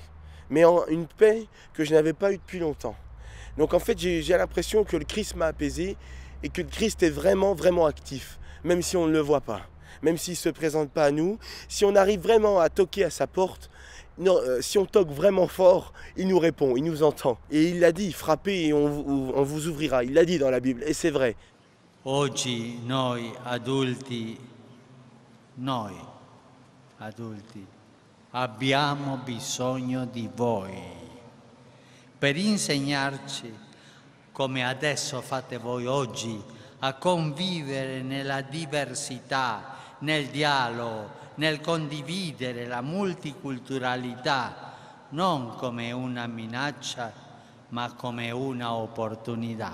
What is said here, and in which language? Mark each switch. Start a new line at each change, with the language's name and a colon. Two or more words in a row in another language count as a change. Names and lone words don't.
French: Mais une paix que je n'avais pas eue depuis longtemps. Donc en fait, j'ai l'impression que le Christ m'a apaisé et que le Christ est vraiment, vraiment actif, même si on ne le voit pas. Même s'il ne se présente pas à nous, si on arrive vraiment à toquer à sa porte, non, si on toque vraiment fort, il nous répond, il nous entend. Et il l'a dit, frappez et on vous ouvrira. Il l'a dit dans la Bible, et c'est vrai.
Italian: Oggi noi adulti, abbiamo bisogno di voi per insegnarci, come adesso fate voi oggi, a convivere nella diversità, nel dialogo, nel condividere la multiculturalità, non come una minaccia, ma come una opportunità.